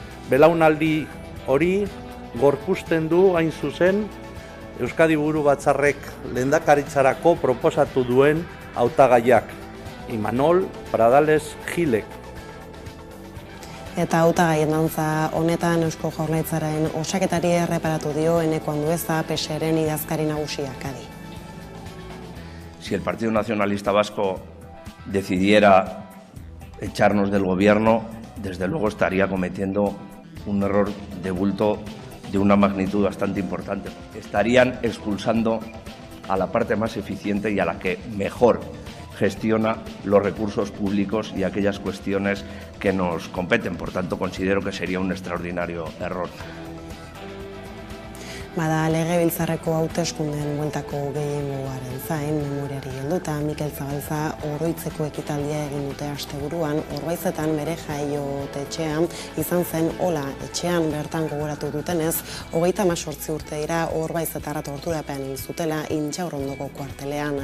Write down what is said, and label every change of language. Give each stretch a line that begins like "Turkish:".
Basque: Belaunaldi hori gorpuzten du hain zuzen Euskadi Buru Batzarrek lehendakaritzarako proposatu duen hautagaiak, Imanol Pradales Gilek. Eta hautagaien dantza honetan Eusko Jaurlaritzaren osaketari erreparatu dio Eneko Andueza PSeren idazkari nagusiak adi.
Spanish: Si el Partido Nacionalista Vasco decidiera echarnos del gobierno, desde luego estaría cometiendo un error de bulto de una magnitud bastante importante. Estarían expulsando a la parte más eficiente y a la que mejor gestiona los recursos públicos y aquellas cuestiones que nos competen. Por tanto, considero que sería un extraordinario error.
Basque: Bada Legebiltzarreko hauteskundeen bueltako gehiengoaren zain memoriari helduta Mikel Zabalza oroitzeko ekitaldia egin dute asteburuan. Orbaizetan bere jaiotetxean izan zen Ola etxean bertan gogoratu dutenez, 38 urte dira Orbaizetarra torturapean hil zutela Intxaurrondoko kuartelean.